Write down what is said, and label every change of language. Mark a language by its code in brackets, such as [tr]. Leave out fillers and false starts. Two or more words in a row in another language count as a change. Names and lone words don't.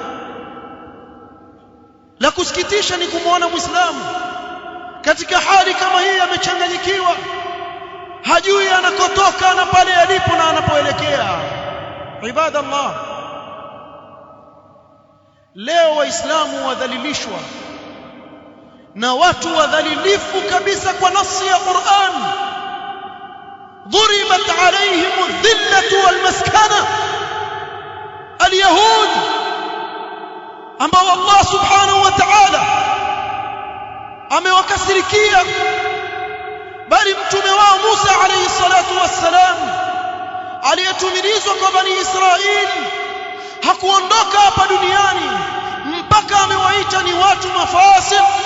[sw] La kusikitisha ni kumwona Muislamu katika hali kama hii amechanganyikiwa, hajui anakotoka na pale alipo na anapoelekea. Ibadallah, leo Waislamu wadhalilishwa na watu wadhalilifu kabisa kwa nasi ya Qur'an. [ar] ضربت عليهم الذلة والمسكنة. [sw] اليهود ambao Allah [ar] سبحانه وتعالى [sw] amewakasirikia, bali mtume wao Musa [ar] عليه الصلاة والسلام [sw] aliyetumilizwa kwa Bani Israili hakuondoka hapa duniani mpaka amewaita ni watu mafasiq.